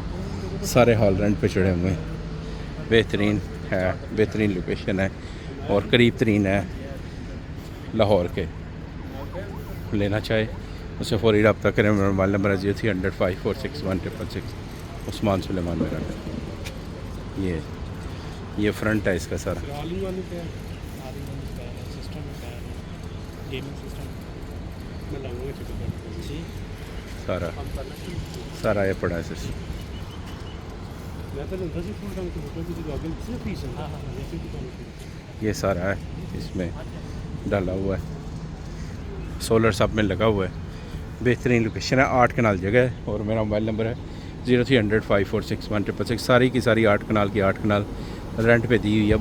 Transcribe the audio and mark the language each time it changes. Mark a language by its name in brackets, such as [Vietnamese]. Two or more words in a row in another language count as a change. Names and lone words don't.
[Urdu] سارے ہال رینٹ پہ چڑھے ہوئے ہیں. بہترین ہے، بہترین لوکیشن ہے اور قریب ترین ہے لاہور کے. لینا چاہے اسے فوری رابطہ کریں. میرا موبائل نمبر ہے 0300546166. عثمان سلیمان میرا نام. یہ فرنٹ ہے اس کا سارا. [Punjabi] ਆਲੀ ਵਾਲੀ ਤੇ [English] system gaming system [Punjabi] ਮੈਂ ਲਾਉਂਗਾ ਚੈੱਕ [Urdu] جی سارا یہ پڑا ہے سسٹم. [Punjabi] ਮੈਂ ਤਾਂ ਹੁੰਦਾ ਸੀ [English] full time [Punjabi] ਤੋਂ ਹੋਟਲ ਦੀ ਆਗੇ ਸੀ ਫੀਸ [Urdu] ہاں ہاں یہ سارا ہے اس میں ڈالا ہوا ہے. سولر سب میں لگا ہوا ہے. بہترین لوکیشن ہے، 8 کنال جگہ ہے اور میرا موبائل نمبر ہے 0300546166. ساری کی ساری 8 کنال کی 8 کنال رینٹ پہ دی ہوئی ہے.